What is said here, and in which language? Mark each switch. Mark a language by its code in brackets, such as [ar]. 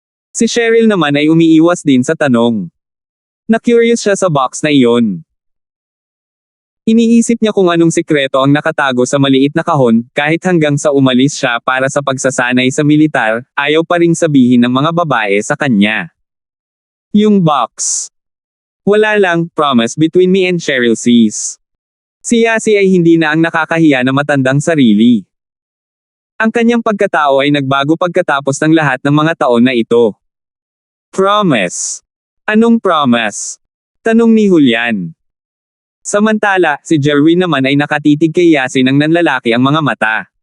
[tl] Si Cheryl naman ay umiiwas din sa tanong. Na-curious siya sa box na iyon. Iniisip niya kung anong sikreto ang nakatago sa maliit na kahon, kahit hanggang sa umalis siya para sa pagsasanay sa militar, ayaw pa ring sabihin ng mga babae sa kanya. Yung box. Wala lang, [en] promise between me and Cheryl sis. [tl] Si Yasi ay hindi na ang nakakahiya na matandang sarili. Ang kanyang pagkatao ay nagbago pagkatapos ng lahat ng mga taon na ito. [en] Promise. [tl] Anong promise? Tanong ni Julian. Samantala, si Jerwin naman ay nakatitig kay Yasi ng nanlalaki ang mga mata.